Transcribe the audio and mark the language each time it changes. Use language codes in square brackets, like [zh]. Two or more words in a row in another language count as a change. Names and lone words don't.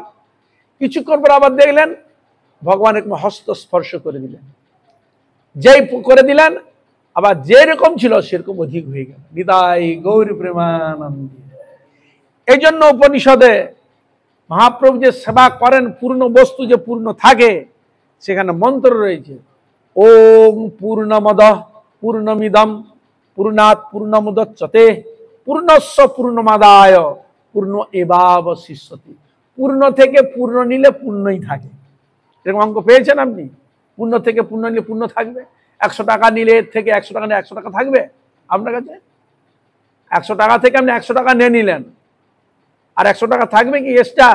[bn] কিছুক্ষণ পর আবার দেখলেন ভগবান একটু হস্ত স্পর্শ করে দিলেন, যেই করে দিলেন আবার যেরকম ছিল সেরকম অধিক হয়ে গেল। নিতাই গৌর প্রেমানন্দ। এই জন্য উপনিষদে মহাপ্রভু যে সেবা করেন, পূর্ণ বস্তু যে পূর্ণ থাকে, সেখানে মন্ত্র রয়েছে, [sa] ওম পূর্ণমদ পূর্ণমিদম পূর্ণাৎ পূর্ণমুদচ্যতে পূর্ণস্য পূর্ণমাদায় পূর্ণ এবাবশিষ্যতি। [bn] পূর্ণ থেকে পূর্ণ নিলে পূর্ণই থাকে। এরকম অঙ্ক পেয়েছেন আপনি? পূর্ণ থেকে পূর্ণ নিলে পূর্ণ থাকবে। 100 টাকা নিলে থেকে 100 টাকা নিলে 100 টাকা থাকবে আপনার কাছে? 100 টাকা থেকে আপনি 100 টাকা নিয়ে নিলেন, আর 100 টাকা থাকবে কি এক্সট্রা?